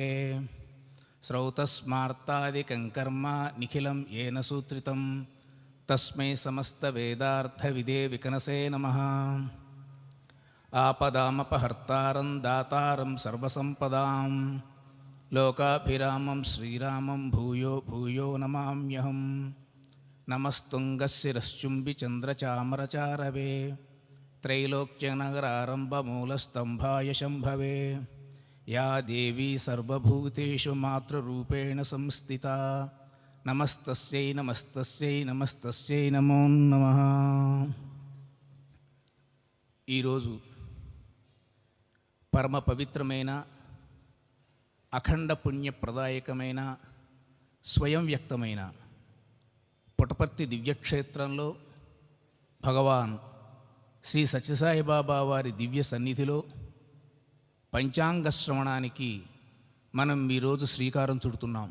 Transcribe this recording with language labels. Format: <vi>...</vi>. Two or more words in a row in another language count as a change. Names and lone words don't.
<sa>శ్రౌతస్మార్తాదికం కర్మ నిఖిలం ఏన సూత్రితం తస్మై సమస్తవేదార్థవిదే వికనసే నమః. ఆపదామపహర్తారం దాతారం సర్వసంపదాం లోకాభిరామం శ్రీరామం భూయో భూయో నమామ్యహం. నమస్తుంగశిరశ్చుంబిచంద్రచామరచారవే त्रैलोक्यनगरारम्भमूलस्तम्भाय शम्भवे. या देवी सर्वभूतेषु मातृरूपेण संस्थिता నమస్తస్యై నమస్తస్యై నమస్తస్యై నమో నమః.</sa> <te>ఈరోజు పరమ పవిత్రమైన అఖండ పుణ్యప్రదాయకమైన స్వయం వ్యక్తమైన పుట్టపర్తి దివ్యక్షేత్రంలో భగవాన్ శ్రీ సత్యసాయిబాబా వారి దివ్య సన్నిధిలో పంచాంగ శ్రవణానికి మనం ఈరోజు శ్రీకారం చుడుతున్నాం.</te>